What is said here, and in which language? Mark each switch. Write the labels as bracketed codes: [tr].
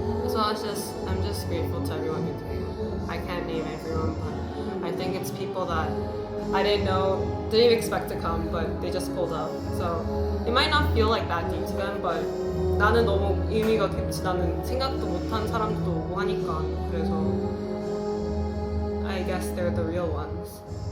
[en] So I'm just grateful to everyone who came. I can't name everyone, but I think it's people that I didn't even expect to come, but they just pulled up. So it might not feel like that deep to them, but [ko] 나는 너무 의미가 깊지. 나는 생각도 못한 사람도 오고 하니까. 그래서 [en] I guess they're the real ones.